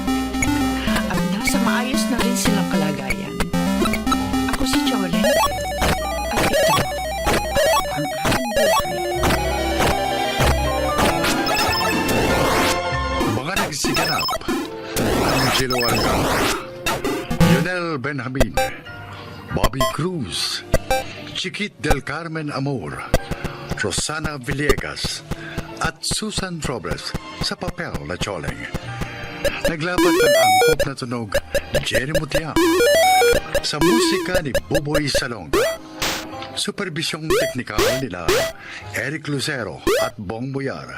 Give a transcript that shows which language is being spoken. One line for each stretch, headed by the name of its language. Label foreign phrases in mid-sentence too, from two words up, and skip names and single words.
Filipino: At nasa maayos na rin silang kalagayan. Ako si Jolene. At ito, ang aking buhay. Mga nagsiganap, Angelo Alcantara, Lionel Benjamin, Bobby Cruz, Chiquit del Carmen Amor, Rosana Villegas, at Susan Robles sa papel na Choleng. Naglapat ng angkop na tunog Jerry Mutia sa musika ni Buboy Salonga. Supervisyong teknikal nila Eric Lucero at Bong Boyar.